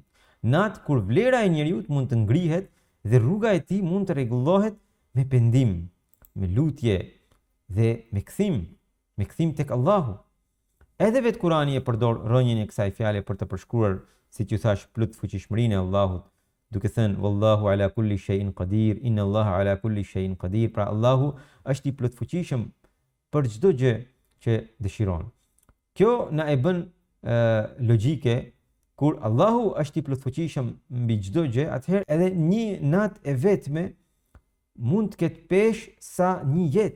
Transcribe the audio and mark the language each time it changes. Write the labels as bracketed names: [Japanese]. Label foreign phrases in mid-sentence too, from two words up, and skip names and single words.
[Albanian] Natë kur vlera e njeriut mund të ngrihet dhe rruga e tij mund të rregullohet me pendim, me lutje dhe me kthim tek Allahu. Edhe vetë Kurani e përdor rrënjën e kësaj fjale për të përshkruar, siç ju thash, plot fuqishmërinë e Allahut, duke thënë [Arabic] والله على كل شيء قدير، إن الله على كل شيء قدير. [Albanian] Pra Allahu është i plotfuqishëm për çdo gjë që dëshiron. Kjo na e bën logjike. Kur Allahu është i plotfuqishëm mbi çdo gjë, atëherë edhe një natë e vetme mund të ketë peshë sa një jetë.